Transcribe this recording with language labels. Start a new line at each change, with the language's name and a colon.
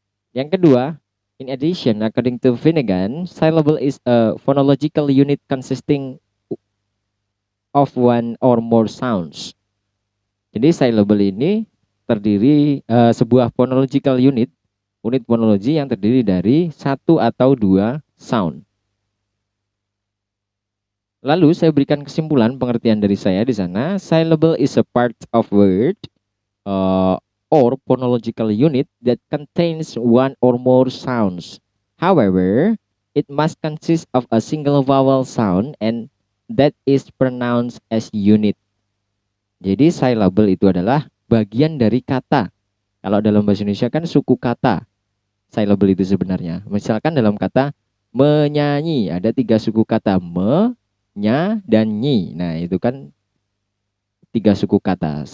Indonesian: Yang kedua,
English: in addition, according to Finnegan, syllable is a phonological unit consisting of one or more sounds.
Indonesian: Jadi syllable ini terdiri sebuah phonological unit fonologi yang terdiri dari satu atau dua sound. Lalu saya berikan kesimpulan pengertian dari saya di sana.
English: Syllable is a part of word or phonological unit that contains one or more sounds. However, it must consist of a single vowel sound and that is pronounced as unit.
Indonesian: Jadi syllable itu adalah bagian dari kata. Kalau dalam bahasa Indonesia kan suku kata. Syllable itu sebenarnya. Misalkan dalam kata menyanyi ada 3 suku kata, me, nya, dan nyi. Nah, itu kan 3 suku kata.